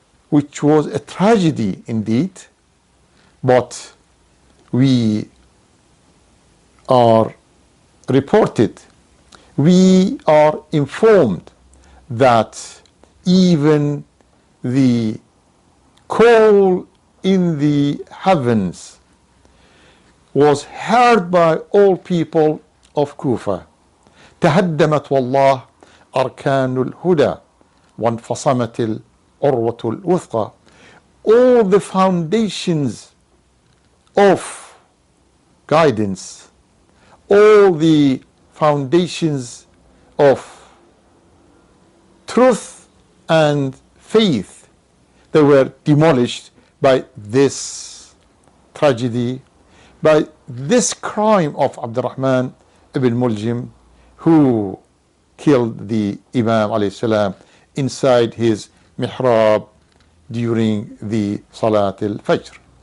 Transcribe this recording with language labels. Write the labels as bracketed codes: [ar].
[en] which was a tragedy indeed, but we are reported, we are informed that even the call in the heavens was heard by all people of Kufa. [ar] تهدمت والله أركان الهدى وانفصمت العروة الوثقى. [en] All the foundations of guidance, all the foundations of truth and faith, they were demolished by this tragedy, by this crime of Abdurrahman ibn Muljam, who killed the Imam alayhi salam inside his mihrab during the Salat al-Fajr.